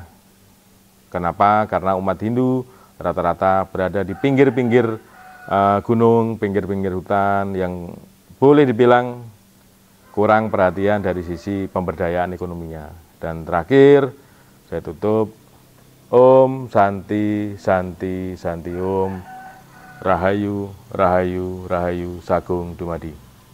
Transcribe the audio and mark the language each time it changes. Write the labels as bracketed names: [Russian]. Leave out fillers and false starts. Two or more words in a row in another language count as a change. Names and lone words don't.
[Indonesian] Kenapa? Karena umat Hindu rata-rata berada di pinggir-pinggir gunung, pinggir-pinggir hutan yang boleh dibilang kurang perhatian dari sisi pemberdayaan ekonominya. Dan terakhir, saya tutup, [Sanskrit] Om Santi, Santi, Santi Om, [Balinese] Rahayu, Rahayu, Rahayu, Sagung Dumadi.